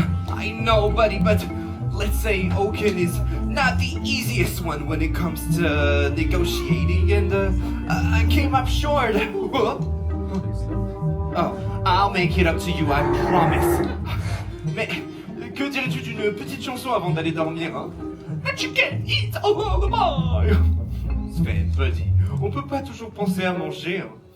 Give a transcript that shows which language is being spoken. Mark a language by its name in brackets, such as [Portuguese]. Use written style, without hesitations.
[English] I know, buddy, but let's say Oaken is not the easiest one when it comes to negotiating, and I came up short. Oh, I'll make it up to you, I promise. [French] Mais que dirais-tu d'une petite chanson avant d'aller dormir, hein? [English] But you can't eat a lullaby! [French] Sven, [English] buddy, [French] on peut pas toujours penser à manger, hein?